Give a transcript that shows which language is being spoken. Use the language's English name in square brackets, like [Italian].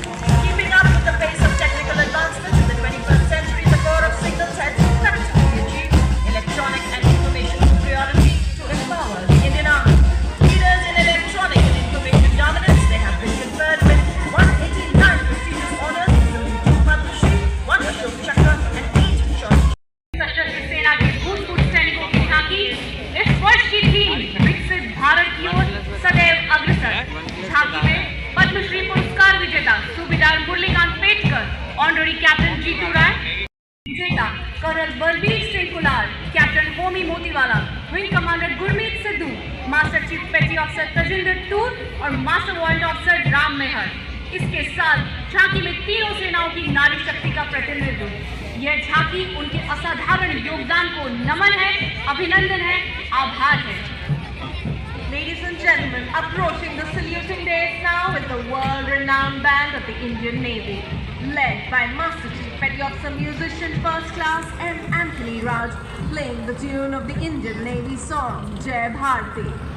[English] Keeping up with the pace of technical advancements in the 21st century, the Corps of Signals has practically achieved electronic and information superiority to empower the Indian Army. Leaders in electronic and information dominance, they have been conferred with 189 prestigious honors, including 2 Padma Shri, 1 Ashok Chakra, and 8 Short. [Hindi] सशस्त्र सेना के भूतपूर्व सैनिकों की झांकी इस वर्ष की थीम विकसित भारत की ओर सदैव अग्रसर। झांकी में पद्मश्री पुरस्कार विजेता सूबेदार मुरलीकांत पेटकर, ऑनररी कैप्टन जीतू राय, विजेता colonel Balbir Singh cooler, captain Homi Motiwala, wing commander Gurmeet Sidhu, master chief पेटी ऑफिसर तजिंदर टूर और मास्टर वारंट ऑफिसर राम मेहर। इसके साथ झांकी में तीनों सेनाओं की नारी शक्ति का प्रतिनिधित्व। यह झांकी उनके असाधारण योगदान को नमन है, अभिनंदन है, आभार है। [English] Ladies and gentlemen, approaching the saluting days now is the world-renowned band of the Indian Navy, led by Master Chief Petty Officer Musician First Class M. Anthony Raj, playing the tune of the Indian Navy song Jai Bharati.